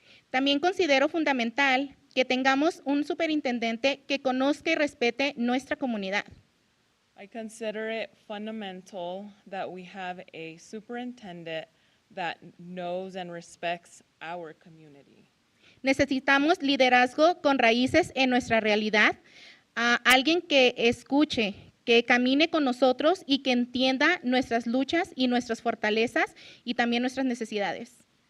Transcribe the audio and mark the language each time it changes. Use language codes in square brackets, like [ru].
[es] También considero fundamental que tengamos un superintendente que conozca y respete nuestra comunidad. [en] I consider it fundamental that we have a superintendent that knows and respects our community. [es] Necesitamos liderazgo con raíces en nuestra realidad, alguien que escuche, que camine con nosotros y que entienda nuestras luchas y nuestras fortalezas y también nuestras necesidades.